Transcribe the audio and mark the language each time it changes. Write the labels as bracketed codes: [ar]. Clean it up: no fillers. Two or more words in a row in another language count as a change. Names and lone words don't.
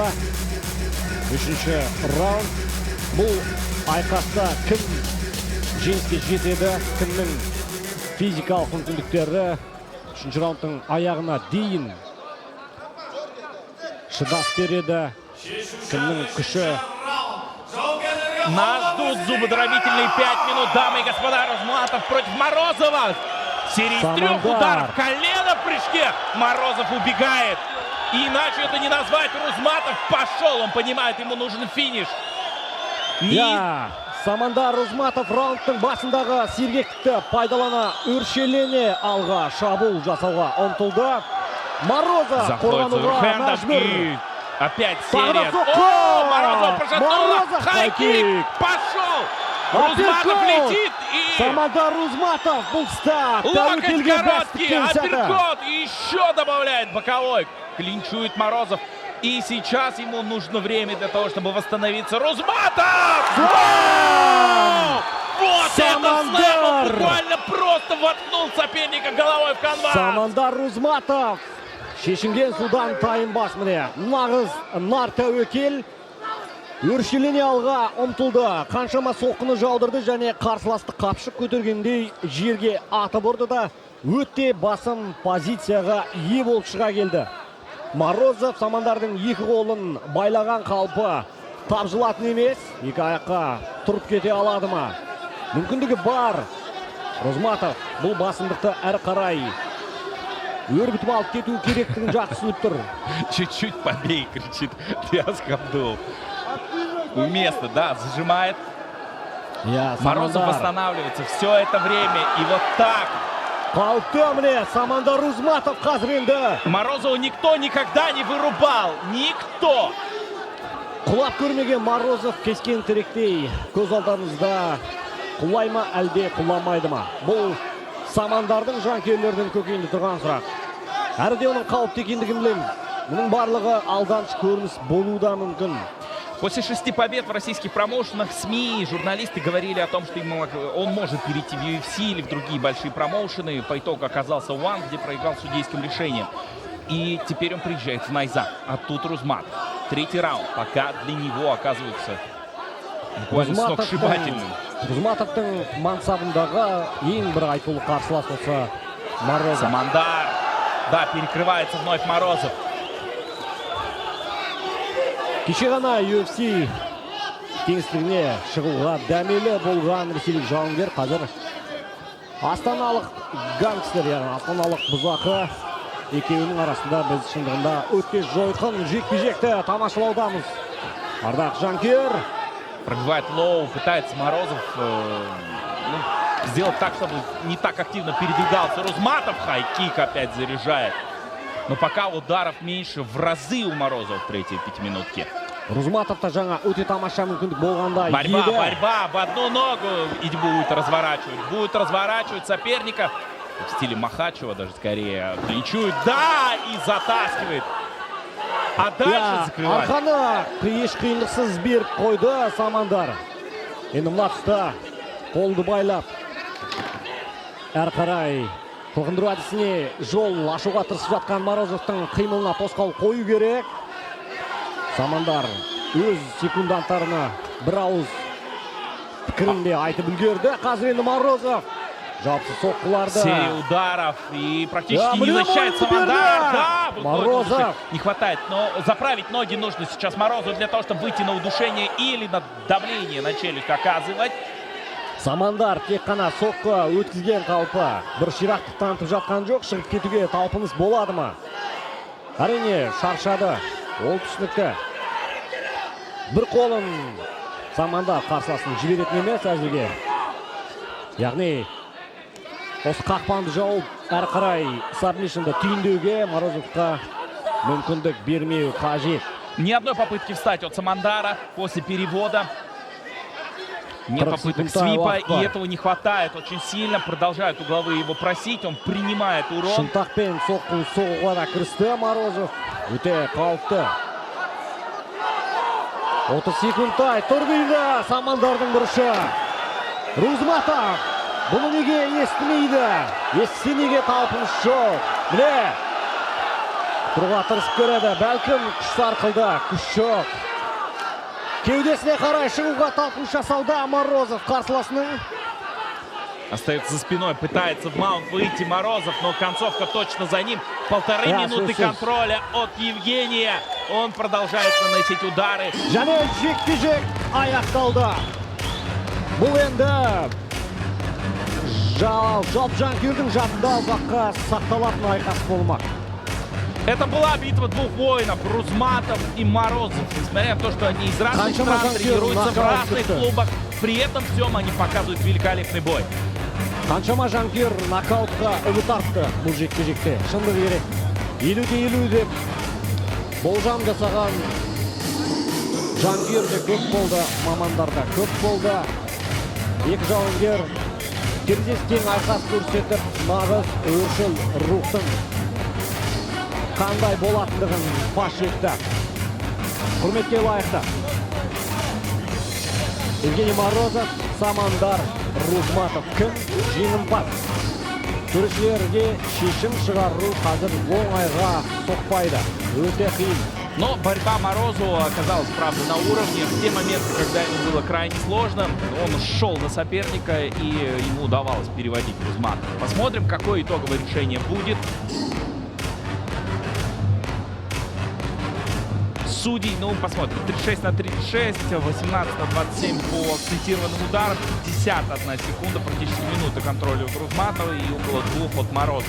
[kk] Үшінші раунд. Бұл айқаста кім жеңіске жетеді, кімнің физикалық мүмкіндіктері үшінші раундтың аяғына дейін шыдас береді, кімнің күші. [ru] Нас ждут зубодробительные 5 минут, дамы и господа. Рузматов против Морозова. Серия из 3 ударов, колено в прыжке. Морозов убегает. И иначе это не назвать. Рузматов пошел, он понимает, ему нужен финиш. [kk] Самандар Рузматов раундтың басындағы сергектікті пайдалана өршелене алға шабуыл жасауға ұмтылды. Морозов қорғануға мәжбүр. [ru] Опять серия. О, Морозов пошатнуло. Хайкик. Пошел. Рузматов летит. И [kk] Самандар Рузматов бұл тұста. [ru] Локоть короткий. Апперкот. И еще добавляет боковой. Клинчует Морозов. И сейчас ему нужно время для того, чтобы восстановиться. Рузматов! Вот это слэм! Буквально просто воткнул соперника головой в канвас. [kk] Самандар Рузматов шешінген судан тайынбас міне. Нағыз нар тәуекел өршелене алға ұмтылды. Қаншама соққыны жаудырды және қарсыласты қапшық көтергендей жерге атып ұрды да өте басым позицияға ие болып шыға келді. Морозов Самандардың екі қолын байлаған қалпы тапжылатын емес. Екі аяққа тұрып кете алады ма? Мүмкіндігі бар. Рузматов бұл басымдықты әрі қарай өрбітіп алып кету керектігін жақсы түсініп тұр. [ru] Чуть-чуть побей, кричит Диас Кабдулов. Уместно, да, зажимает. Морозов восстанавливается все это время. И вот так. [kk] Қауіпті міне Самандар Рузматов қазір енді. [ru] Морозова никто никогда не вырубал. Никто. [kk] Құлап көрмеген Морозов кескен теректей көз алдарыңызда құлай ма әлде құламайды ма? Бұл Самандардың жанкүйерлердің көкейінде тұрған сұрақ. Әрде оның қауіпті екендігін білеміз. Мұның барлығы алданыш көрініс болуы да мүмкін. [ru] После 6 побед в российских промоушенах СМИ и журналисты говорили о том, что он может перейти в UFC или в другие большие промоушены. По итогу оказался в ОН, где проиграл судейским решением. И теперь он приезжает в Найза. А тут Рузматов. Третий раунд. Пока для него оказывается буквально сногсшибательным. [kk] Рузматовтың мансабындағы ең бір айтулы қарсылас осы Морозов. Самандар. [ru] Да, перекрывается вновь Морозов. [kk] Кеше ғана UFC кеңістігіне шығуға дәмелі болған ресейлік жауынгер қазір астаналық гангстер, яғни астаналық бұзақы екеуінің арасында біз шындығында өте жойқын жекпе-жекті тамашалаудамыз. Ардақ жанкүйер. [ru] Пробивает лоу, пытается Морозов сделать так, чтобы не так активно передвигался Рузматов. Хай-кик опять заряжает. Но пока ударов меньше в разы у Морозова в третьей пятиминутке. [kk] Рузматовта жаңа өте тамаша мүмкіндік болғанда [ru] Борьба в одну ногу и будет разворачивать соперника в стиле Махачева, даже скорее клинчует, да, и затаскивает. А дальше закрывает. [kk] Арқаны еш қиындықсыз беріп қойды Самандар. Енді мына тұста қолды байлап әрі қарай қылғындыру әдісіне жол ашуға тырысып жатқан Морозовтың қимылына тосқауыл қою керек. Самандар өз секунданттарына бір ауыз пікірінде айтып үлгерді. Қазір енді Морозов жауапсыз соққыларды. [ru] Серия ударов и практически не защищает Самандар. Да, Морозов. Не хватает, но заправить ноги нужно сейчас Морозову для того, чтобы выйти на удушение или на давление на челюсть оказывать. [kk] Самандар тек қана соққы өткізген қалпы бір ширақтық танытып жатқан жоқ. Шығып кетуге талпыныс болады ма? Әрине шаршады. Ол түсінікті. Бір қолын Самандар қарсыласын жіберетін емес әзірге. Яғни осы қақпанды жауып әрі қарай сабмишнді түйіндеуге Морозовқа мүмкіндік бермеу қажет. [ru] Ни одной попытки встать от Самандара после перевода. Нет попыток свипа, и этого не хватает очень сильно. Продолжают угловые его просить, он принимает урон. [kk] Шынтақпен соққын соғуға да кірісті Морозов. Өте қауіпті. 30 секундтай тұр дейді Самандардың бұрышы. Рузматов бұны неге естімейді? Естісе неге талпыныс жоқ? Міне, тұруға тырысып көреді. Бәлкім күш сарқылды, күш жоқ. Кеудесіне қарай шығуға талпыныс жасауда Морозов қарсыласының. [ru] Остается за спиной, пытается в маунт выйти Морозов, но концовка точно за ним. 1,5 минуты контроля от Евгения. Он продолжает наносить удары. [kk] Және жекпе-жек аяқталды. Бұл енді жалп жанкүйердің жадында ұзаққа сақталатын айқас болмақ. [ru] Это была битва двух воинов, Рузматов и Морозов. Несмотря на то, что они из разных стран тренируются в разных клубах, при этом всем они показывают великолепный бой. [kk] Қаншама жанкүйер нокаутқа үміт артты бұл жекпе-жекте. Шындығы керек. 50-50 деп болжам жасаған жанкүйер де көп болды, мамандар да көп болды. Екі жауынгер терезескен айқас көрсетіп, нағыз өршіл рухтың қандай болатындығын паш етті. Құрметке лайықты. Евгений Морозов, Самандар, Рузматов. Кім жеңімпаз? Төрешілерге шешім шығару қазір оңайға соқпайды. Өте қиын. [ru] Но борьба Морозова оказалась, правда, на уровне. В те моменты, когда ему было крайне сложно, он шел на соперника и ему удавалось переводить Рузматова. Посмотрим, какое итоговое решение будет. Судей, ну, посмотрим, 36-36, 18-27 по акцентированным ударам, 51 секунда, практически минута контроля у Рузматова и около 2 от Морозова.